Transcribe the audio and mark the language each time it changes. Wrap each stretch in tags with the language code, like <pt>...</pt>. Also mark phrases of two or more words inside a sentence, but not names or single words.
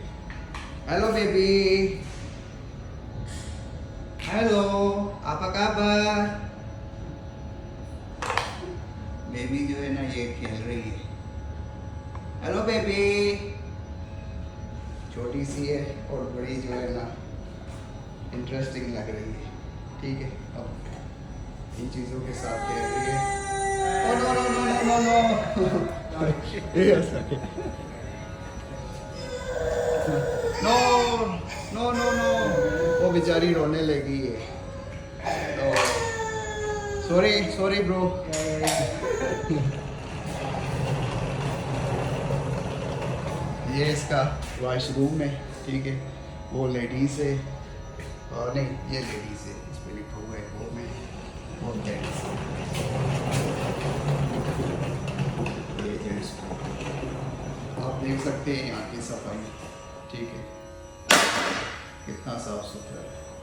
<en>hello baby, hello,</en> <id>apa kabar?</id> <hi>बेबी जो है ना ये खेल रही है।</hi> <en>hello baby,</en> <hi>छोटी सी है और बड़ी जो है ना इंटरेस्टिंग लग रही है, ठीक है। अब इन चीज़ों के साथ खेल रही है।</hi> <en>Oh, no, no, no, no, no, no. Yes, okay. No, no, no, no.</en> <hi>वो बेचारी रोने लगी है। तो</hi> <en>sorry, sorry, bro.</en> <hi>ये इसका वॉशरूम है, ठीक है। वो लेडीज़ है, और नहीं ये लेडीज़ है, इस पर लिखा हुआ है वो में वो जेंट्स। ये जेंट्स आप देख सकते हैं यहाँ की सफाई, ठीक है, कितना साफ सुथरा है।</hi>